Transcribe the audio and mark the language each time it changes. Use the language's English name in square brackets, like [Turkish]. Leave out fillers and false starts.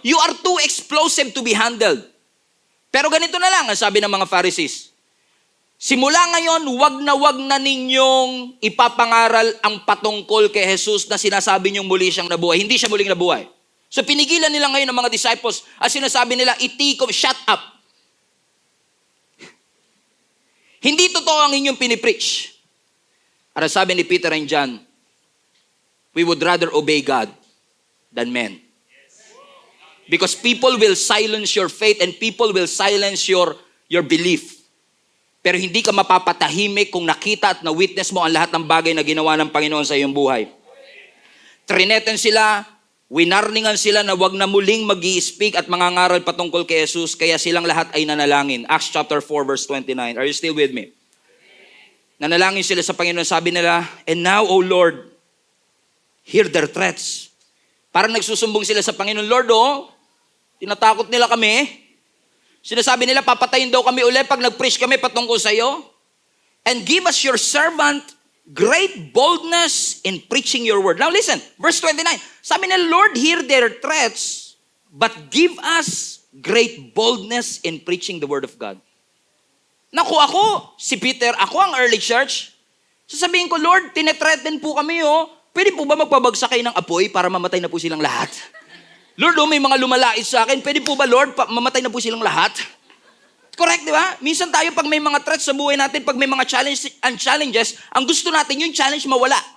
[English] You are too explosive to be handled. [Filipino] Pero ganito na lang ang sabi ng mga Pharisees. Simula ngayon, wag na ninyong ipapangaral ang patungkol kay Jesus na sinasabi niyong muli siyang nabuhay. Hindi siya muling nabuhay. So pinigilan nila ngayon ng mga disciples at sinasabi nila, itikom, [English] shut up. [Filipino] Hindi totoo ang inyong pinipreach. At sabi ni [English] Peter and John, we would rather obey God than men. Because people will silence your faith and people will silence your belief. [Filipino] Pero hindi ka mapapatahimik kung nakita at na-witness mo ang lahat ng bagay na ginawa ng Panginoon sa iyong buhay. Trineten sila, winarningan sila na wag na muling mag-i-speak at mangangaral patungkol kay Jesus, kaya silang lahat ay nanalangin. [English] Acts chapter 4 verse 29. Are you still with me? [Filipino] Nanalangin sila sa Panginoon, sabi nila, [English] and now, O Lord, hear their threats. [Filipino] Parang nagsusumbong sila sa Panginoon, Lord, tinatakot nila kami. Sinasabi nila, papatayin daw kami ulit pag nag-preach kami patungkol sa iyo. [English] And give us your servant great boldness in preaching your word. Now listen, verse 29. [Filipino] Sabi nila, [English] Lord, hear their threats, but give us great boldness in preaching the word of God. [Filipino] Naku, ako, si Peter, ako ang early church. Sasabihin ko, Lord, tinetreaten po kami, Pwede po ba magpabagsak kayo ng apoy para mamatay na po silang lahat? Lord, may mga lumalait sa akin. Pwede po ba, Lord, mamatay na po silang lahat? Correct, di ba? Minsan tayo, pag may mga threats sa buhay natin, pag may mga challenges, ang gusto natin yung challenge mawala.